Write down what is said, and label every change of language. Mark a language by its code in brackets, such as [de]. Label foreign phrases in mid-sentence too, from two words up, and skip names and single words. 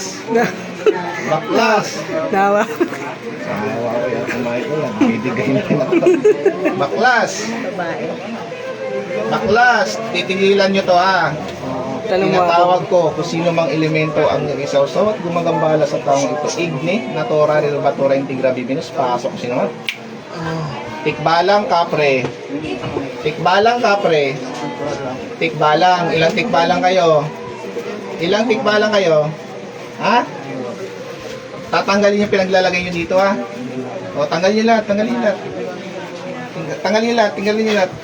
[tl] Baklas. Nawa. Baklas. Baklas. Titigilan nyo to ha. Tinatawag ko kung sino mang elemento ang nag-isaw-saw at gumagambala sa taong ito. [la] Igni, natura, rilobatura, integra, bibinus, [tl] pasok sino man. Tikbalang kapre. Tikbalang kapre. Tikbalang. Ilang tikbalang kayo? Ilang tikbalang kayo? Ha? Tatanggalin yung pinaglalagay nyo dito ha? O, tanggalin nyo lahat, tanggalin nyo lahat. Tanggalin nyo lahat, tanggalin nyo lahat.